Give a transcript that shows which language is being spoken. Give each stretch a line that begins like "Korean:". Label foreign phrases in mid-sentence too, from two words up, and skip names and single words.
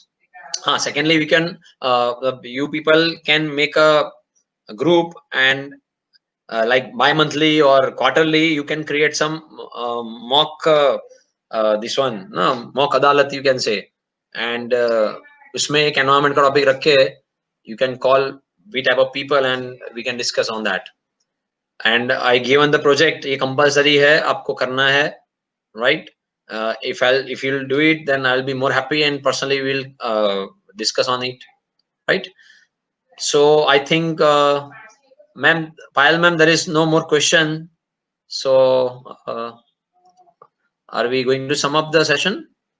English: Secondly, we can you people can make a group, and like bi-monthly or quarterly you can create some mock this one mock adalat you can say, and
Hindi: usme ek environment ka topic rakh ke
English: you can call we type of people and we can discuss on that. And I given the project,
Hindi: ये compulsory है, आपको करना है,
English: right. If you'll do it, then I'll be more happy and personally we'll discuss on it, right. So I think, ma'am, Payal ma'am, there is no more question. So are we going to sum up the session?